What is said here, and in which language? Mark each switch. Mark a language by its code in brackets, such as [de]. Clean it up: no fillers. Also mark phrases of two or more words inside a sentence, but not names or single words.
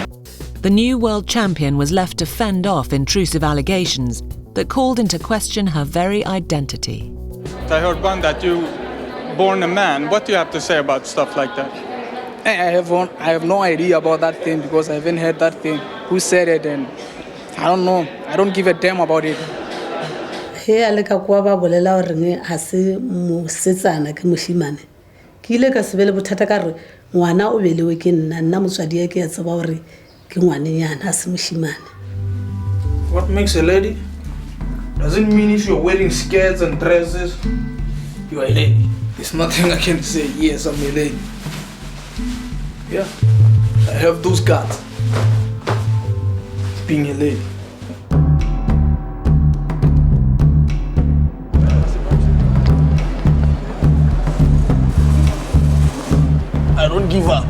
[en] The new world champion was left to fend off intrusive allegations that called into question her very identity. I heard one that you were born a man. What do you have to say about stuff like that? I have no idea about that thing because I haven't heard that thing. Who said it? And I don't know. I don't give a damn about it. [st] He aleka kwa ba bolela hore ne ha se mosetsana ke moshimane. Ke ile ka sebele bothata ka re ngwana o belewe ke nna motswadi ya ke ya tseba hore ke ngwanenyana ha se moshimane. [en] What makes a lady? Doesn't mean if you're wearing skirts and dresses, you're a lady. There's nothing I can say, yes, I'm a lady. Yeah, I have those cards. Being a lady. I don't give up.